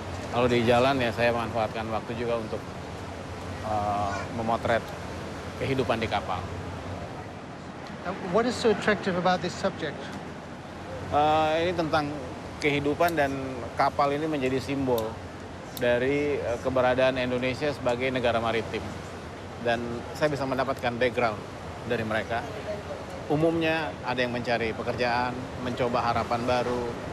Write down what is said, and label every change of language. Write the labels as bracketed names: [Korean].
[Indonesian] Kalau di jalan ya saya manfaatkan waktu juga untuk memotret kehidupan di kapal. [English] What is so attractive about this subject? [Indonesian] Ini tentang kehidupan dan kapal ini menjadi simbol dari keberadaan Indonesia sebagai negara maritim. Dan saya bisa mendapatkan background dari mereka. Umumnya ada yang mencari pekerjaan, mencoba harapan baru.